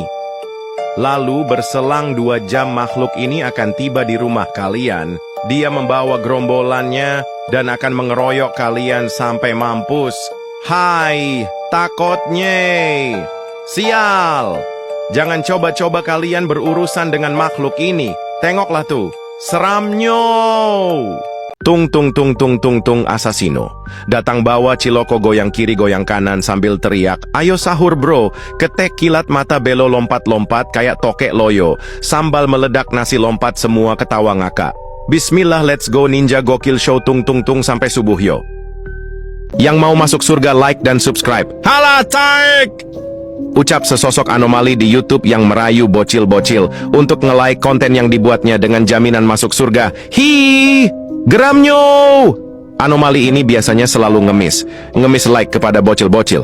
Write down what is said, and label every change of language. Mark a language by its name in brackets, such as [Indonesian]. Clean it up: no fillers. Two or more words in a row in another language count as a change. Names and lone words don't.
[Indonesian] Lalu berselang 2 jam makhluk ini akan tiba di rumah kalian. Dia membawa gerombolannya dan akan mengeroyok kalian sampai mampus. Hai, takutnya. Sial. Jangan coba-coba kalian berurusan dengan makhluk ini. Tengoklah tuh, seramnya. Tung tung tung tung tung tung asasino. Datang bawa ciloko goyang kiri goyang kanan sambil teriak, ayo sahur bro. Ketek kilat mata belo lompat-lompat kayak tokek loyo. Sambal meledak nasi lompat semua ketawa ngakak. Bismillah [English] let's go [Indonesian] ninja gokil show tung tung tung sampai subuh yo. Yang mau masuk surga like dan subscribe. Hala taik! Ucap sesosok anomali di YouTube yang merayu bocil-bocil untuk nge-like konten yang dibuatnya dengan jaminan masuk surga. Geramnyo! Anomali ini biasanya selalu ngemis like kepada bocil-bocil.